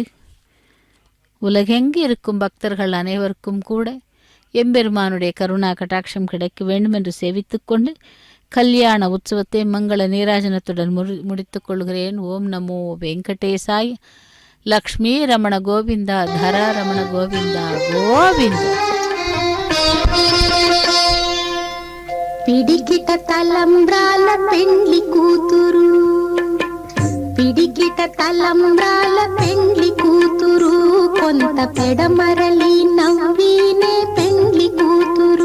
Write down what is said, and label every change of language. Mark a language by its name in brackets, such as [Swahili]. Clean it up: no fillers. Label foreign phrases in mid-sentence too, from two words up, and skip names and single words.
[Tamil] உலகெங்கு இருக்கும் பக்தர்கள் அனைவருக்கும் கூட எம்பெருமானுடைய கருணா கட்டாட்சம் கிடைக்க வேண்டும் என்று சேவித்துக்கொண்டு கல்யாண உற்சவத்தை மங்கள நீராஜனத்துடன் முடித்துக் கொள்கிறேன். [Sanskrit] ஓம் நமோ வெங்கடேசாய். லக்ஷ்மி ரமண கோவிந்தா தரா ரமண கோவிந்தா கோவிந்தா. [Telugu] పిడికిట తలంబ్రాల పెండ్లి కూతురు, పిడికిట తలంబ్రాల పెండ్లి కూతురు, కొంత పెడమరలి నవ్వీనే పెండ్లి కూతురు.